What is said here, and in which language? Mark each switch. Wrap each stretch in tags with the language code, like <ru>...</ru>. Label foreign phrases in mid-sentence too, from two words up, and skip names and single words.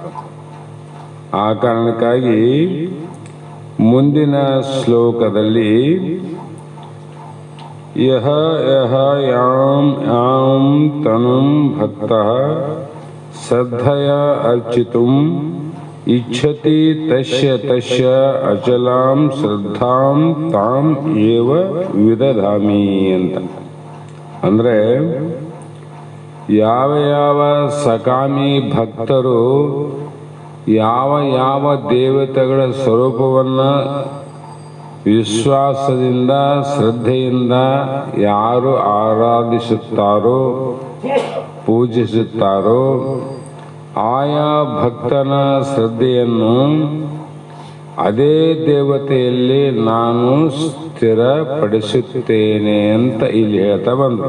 <kn>ಆ ಕಾರಣಕ್ಕಾಗಿ ಮುಂದಿನ ಶ್ಲೋಕದಲ್ಲಿ</kn> <sa>ಯಹ ಯಹ ಯಾಂ ಯಾಂ ತನುಂ ಭಕ್ತಃ ಶ್ರದ್ಧಯ ಅರ್ಚಿತುಂ ಇಚ್ಛತಿ ತಸ್ಯ ತಸ್ಯ ಅಚಲಾಂ ಶ್ರದ್ಧಾಂ ತಾಂ ಏವ ವಿದಧಾಮಿ ಅಂತ.</sa> <kn>ಅಂದರೆ ಯಾವ ಯಾವ ಸಕಾಮಿ ಭಕ್ತರು ಯಾವ ಯಾವ ದೇವತೆಗಳ ಸ್ವರೂಪವನ್ನು ವಿಶ್ವಾಸದಿಂದ ಶ್ರದ್ಧೆಯಿಂದ ಯಾರು ಆರಾಧಿಸುತ್ತಾರೋ ಪೂಜಿಸುತ್ತಾರೋ ಆಯಾ ಭಕ್ತನ ಶ್ರದ್ಧೆಯನ್ನು ಅದೇ ದೇವತೆಯಲ್ಲಿ ನಾನು ಸ್ಥಿರಪಡಿಸುತ್ತೇನೆ ಅಂತ ಇಲ್ಲಿ ಹೇಳ್ತಾ ಬಂದರು.</kn>